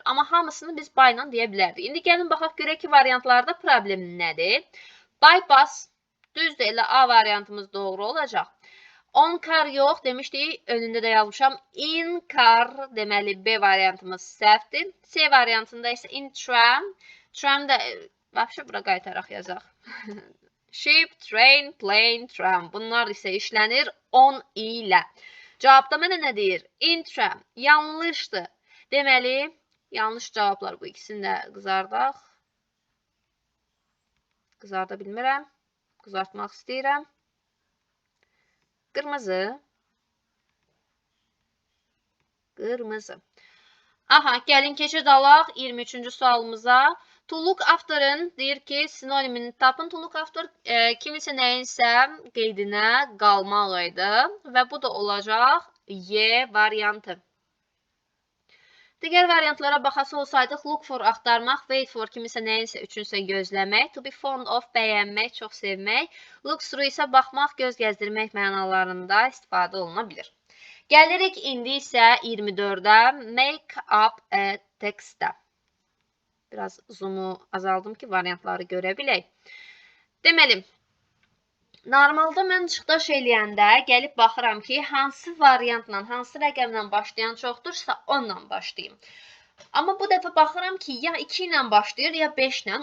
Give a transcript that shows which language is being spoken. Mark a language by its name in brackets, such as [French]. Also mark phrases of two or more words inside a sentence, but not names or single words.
[Azerbaijani] Amma hamısını biz by ilə deyə bilərdik. İndi gəlin baxaq görək ki, variantlarda problem nədir? Bypass, düzdür, elə A variantımız doğru olacaq. [English] On car [Azerbaijani] yox, demişdik, önündə də yazmışam. [English] In car, [Azerbaijani] deməli B variantımız səhvdir. C variantında isə [English] in tram. [Azerbaijani] Tram da, vəbşə bura qaytaraq yazaq. [English] Ship, train, plane, tram. [Azerbaijani] Bunlar isə işlənir on ilə. Cavabda mənə nə deyir? [English] In tram. [Azerbaijani] Yanlışdır. Deməli, yanlış cavablar bu ikisini də qızardaq. Qızarda bilmirəm. Qızartmaq istəyirəm. Qırmızı. Qırmızı. Aha, gəlin keçid alaq 23-cü sualımıza. [English] To look after'ın [Azerbaijani] deyir ki, sinonimini tapın. [English] To look after [Azerbaijani] kimisə nəyinsə qeydinə qalmaq idi. Və bu da olacaq Y variantı. Digər variantlara baxası olsaydıq, [English] look for [Azerbaijani] axtarmaq, [English] wait for [Azerbaijani] kimisə nəyinsə üçünsə gözləmək, [English] to be fond of [Azerbaijani] bəyənmək, çox sevmək, [English] look through [Azerbaijani] isə baxmaq, göz gəzdirmək mənalarında istifadə oluna bilir. Gəlirik indi isə 24-də [English] make up a text'də. [Azerbaijani] Biraz zoomu azaldım ki, variantları görə bilək. Deməli, normalda mən çıxdaş eləyəndə gəlib baxıram ki, hansı variantla, hansı rəqəmlə başlayan çoxdursa, onunla başlayayım. Amma bu dəfə baxıram ki, ya 2 ilə başlayır, ya 5 ilə.